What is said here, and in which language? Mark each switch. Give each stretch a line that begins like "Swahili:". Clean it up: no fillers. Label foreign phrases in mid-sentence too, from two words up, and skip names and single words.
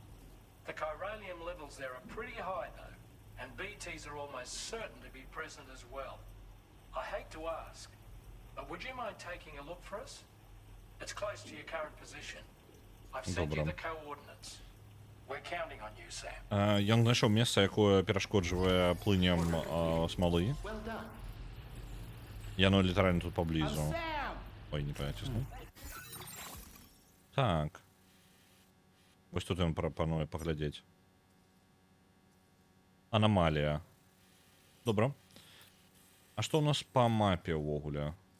English: The chiralium levels there are pretty high, though, and BTs are almost certain to be present as well. I hate to ask, but would you mind taking a look for us? It's close to your current position. I've sent you the coordinates. We're counting on you, Sam.
Belarusian: Ён знайшоў месца, якое перашкоджвае плынем смалы.
English: Well done.
Belarusian: Яно літаральна тут
English: Oh,
Belarusian: паблізу.
English: Sam!
Belarusian: Ой, не паціснуў. Так. Вось тут ён прапануе паглядзець. Анамалія. Добра. А што ў нас па мапе ўвогуле?